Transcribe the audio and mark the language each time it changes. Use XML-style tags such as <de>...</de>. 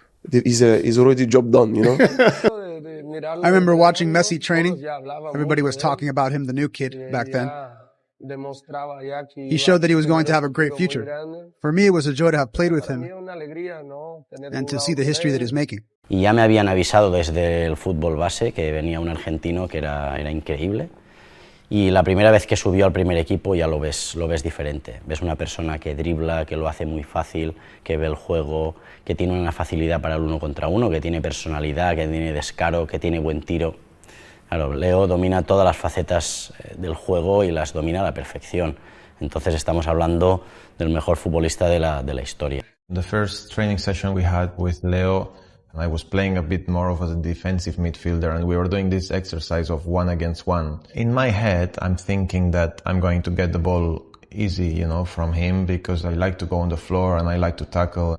<en>He's already job done, you know. I remember watching Messi training. Everybody was talking about him, the new kid back then. He showed that he was going to have a great future. For me, it was a joy to have played with him and to see the history that he's making.</en> <es>Y ya me habían avisado desde el fútbol base que venía un argentino que era increíble. Y la primera vez que subió al primer equipo ya lo ves diferente. Ves una persona que dribla, que lo hace muy fácil, que ve el juego, que tiene una facilidad para el 1 contra 1, que tiene personalidad, que tiene descaro, que tiene buen tiro. Claro, Leo domina todas las facetas del juego y las domina a la perfección. Entonces estamos hablando del mejor futbolista de la historia.</es> <en>The first training session we had with Leo, I was playing a bit more of a defensive midfielder, and we were doing this exercise of 1 against 1. In my head, I'm thinking that I'm going to get the ball easy, you know, from him because I like to go on the floor and I like to tackle.</en>